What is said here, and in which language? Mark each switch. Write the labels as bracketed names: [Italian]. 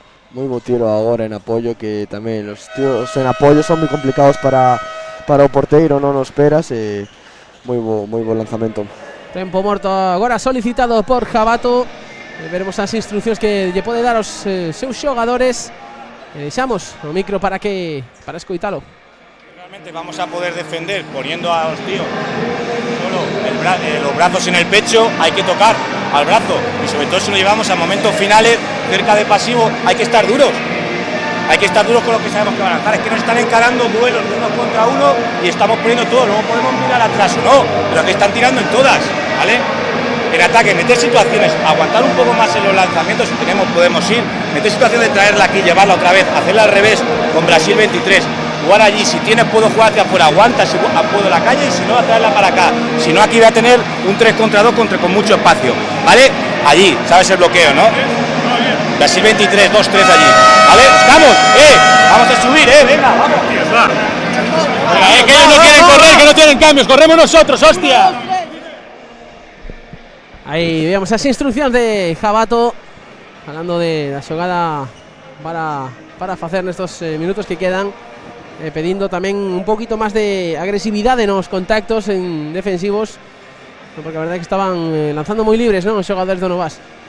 [Galician] Moi bo tiro agora en apoio, que tamén os tiros en apoio son moi complicados para o porteiro, non o esperas, e moi bo lanzamento. Tempo morto agora solicitado por Jabato. Veremos as instruccións que lle pode dar aos seus xogadores. Deixamos o micro para escoitalo. [Spanish] Realmente vamos a poder defender poniendo a los tíos solo los brazos en el pecho. Hay que tocar al brazo y sobre todo si nos llevamos a momentos finales cerca de pasivo hay que estar duros. hay que estar duros con los que sabemos que van a lanzar. Es que nos están encarando duelos de uno contra uno y estamos poniendo todo. Luego podemos mirar atrás o no, pero que están tirando en todas, ¿vale? En ataque, meter situaciones, aguantar un poco más en los lanzamientos, si tenemos, podemos ir, meter situaciones de traerla aquí, llevarla otra vez, hacerla al revés con Brasil 23, jugar allí, si tienes puedo jugar hacia afuera, aguanta, si puedo la calle y si no, a traerla para acá, si no aquí voy a tener un 3 contra 2 con mucho espacio, ¿vale? Allí, ¿sabes el bloqueo, no? Brasil 23, 2, 3 allí, ¿vale? ¡Estamos! Vamos a subir, venga, vamos. Venga, que ellos no quieren correr, que no tienen cambios, corremos nosotros, hostia. [Galician] Aí vemos as instruccións de Jabato falando da xogada para facer nestos minutos que quedan, pedindo tamén un poquito máis de agresividade nos contactos en defensivos, porque a verdade é que estaban lanzando moi libres, non, os xogadores do Novas.